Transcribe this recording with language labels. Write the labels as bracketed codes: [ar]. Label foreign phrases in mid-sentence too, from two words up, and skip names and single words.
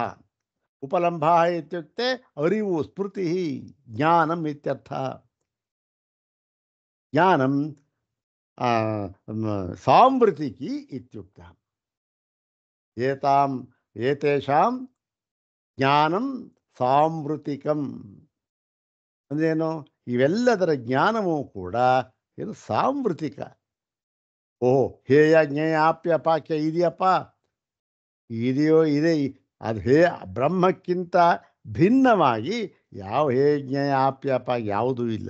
[sa] ಉಪಲಂಭಾಃ ಇತ್ಯುಕ್ತೆ ಅರಿವು, ಸ್ಮೃತಿ, ಜ್ಞಾನಂ ಇತ್ಯರ್ಥ. ಜ್ಞಾನಂ ಸಾಂವೃತಿಕಿ ಇತ್ಯುಕ್ತ. ಏತೇಷಾಂ ಜ್ಞಾನಂ ಸಾಂವೃತಿಕಂ ಅಂದ್ರೇನು? [kn] ಇವೆಲ್ಲದರ ಜ್ಞಾನವೂ ಕೂಡ ಏನು ಸಾಂವೃತಿಕ. ಓಹೋ, [sa] ಹೇಯ ಜ್ಞೇಯ ಆಪ್ಯ ಪಾಕ್ಯ [kn] ಇದೆಯಪ್ಪ, ಇದೆಯೋ ಇದೆ. ಅದು ಬ್ರಹ್ಮಕ್ಕಿಂತ ಭಿನ್ನವಾಗಿ ಯಾವ [sa] ಹೇಯ ಜ್ಞೇಯ ಆಪ್ಯ ಪಾಕ್ಯ [kn] ಯಾವುದೂ ಇಲ್ಲ.